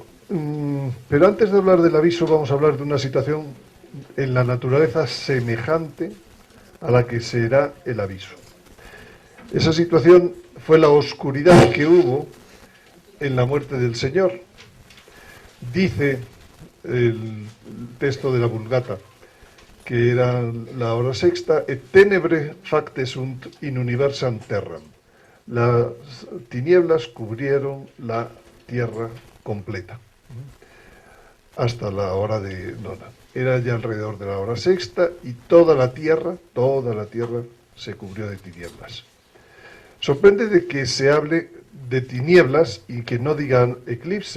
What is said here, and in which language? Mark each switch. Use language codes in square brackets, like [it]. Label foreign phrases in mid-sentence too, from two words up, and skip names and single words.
[es] Pero antes de hablar del aviso vamos a hablar de una situación en la naturaleza semejante a la que será el aviso. Esa situación fue la oscuridad que hubo en la muerte del Señor. Dice el texto de la Vulgata que era la hora sexta, [la] et tenebre facte sunt in universam terram. [es] Las tinieblas cubrieron la tierra completa hasta la hora de nona. Era ya alrededor de la hora sexta y toda la tierra se cubrió de tinieblas. Sorprende de que se hable de tinieblas y que no digan eclipse.